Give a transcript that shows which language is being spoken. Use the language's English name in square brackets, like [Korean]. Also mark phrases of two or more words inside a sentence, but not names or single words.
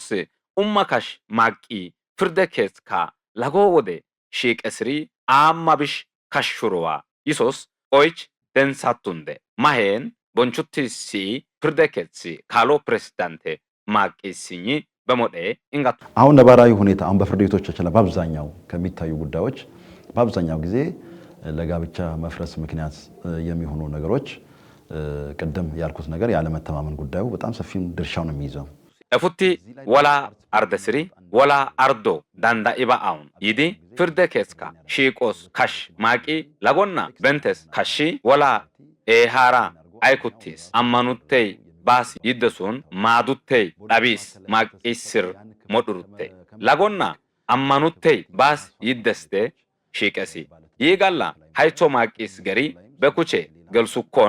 [Sidamo] ኡማካሽ ማቂ ፍርደ ኬስካ ለጎ ወደ ሺቄስሪ አማብሽ ካሹሩዋ ይሶስ ኦይች ደንሳቱንደ ማሄን ቦንቹቲሲ ፍርደ ኬሲ ካሎ ፕሬዝዳንቴ ማቂ ሲኝ በሞዴ እንጋቱ [Amharic] አሁን ነባራዊ ሁኔታ አሁን በፍርድ ቤቶቻችን ላይ በአብዛኛው ከሚታዩ ጉዳዮች በአብዛኛው ጊዜ ለጋብቻ መፍረስ ምክንያት የሚሆኑ ነገሮች ቀደም ያልኩት ነገር ያለ መተማመን ጉዳዩ በጣም ሰፊም ድርሻው ነው የሚይዘው። [Sidamo] እፉቲ ወላ አርደስሪ ወላ አርዶ ዳንዳ ኢባአውን ይዲ ፍርደ ኬስካ ሺቆስ ካሽ ማቂ ለጎና በንተስ ካሺ ወላ ኤሃራ አይኩቲስ አማኑቴይ ባስ ይደሱን ማዱቴይ ዳቢስ ማቂስር ሞዱሩቴ ለጎና አማኑቴይ ባስ ይደስቴ ሺቀሲ ይጋላ ሃይቾ ማቂስ ገሪ በኩቼ ገልሱኮን